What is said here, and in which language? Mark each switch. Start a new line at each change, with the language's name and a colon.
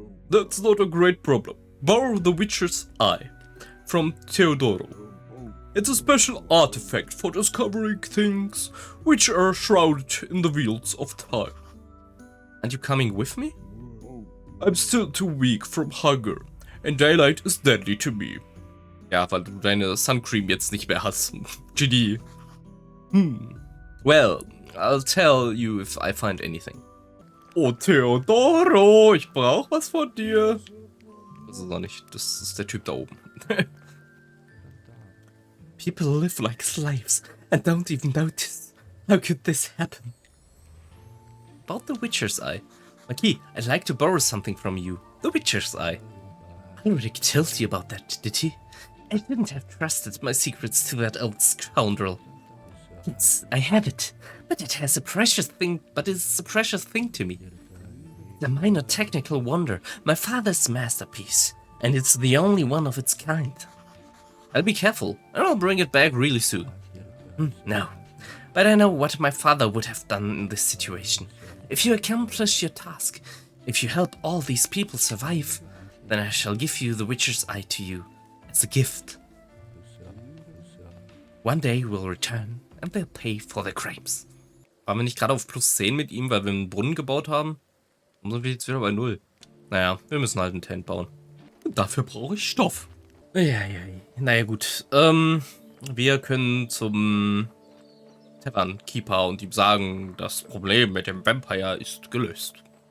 English: That's not a great problem. Borrow the Witcher's Eye from Theodoro. It's a special artifact for discovering things which are shrouded in the wheels of time. And you coming with me? I'm still too weak from hunger, and daylight is deadly to me.
German: Ja, weil du deine Sonnencreme jetzt nicht mehr hast. Genie.
English: Well, I'll tell you if I find anything.
German: Oh, Theodoro, ich brauch was von dir. Das ist noch nicht, das ist der Typ da oben.
English: People live like slaves and don't even notice. How could this happen? About the Witcher's Eye. Maki, I'd like to borrow something from you. The Witcher's Eye. Horadric told you about that, did he? I shouldn't have trusted my secrets to that old scoundrel. Yes, I have it, but it is a precious thing to me. A minor technical wonder, my father's masterpiece, and it's the only one of its kind. I'll be careful, and I'll bring it back really soon. No, but I know what my father would have done in this situation. If you accomplish your task, if you help all these people survive, then I shall give you the Witcher's Eye to you as a gift. One day we'll return, and they'll pay for their crimes.
German: Waren wir nicht gerade auf plus 10 mit ihm, weil wir einen Brunnen gebaut haben? Warum sind wir jetzt wieder bei 0? Naja, wir müssen halt ein Tent bauen. Und dafür brauche ich Stoff. Ja. Naja, gut. Wir können zum Taverne Keeper und ihm sagen, das Problem mit dem Vampire ist gelöst.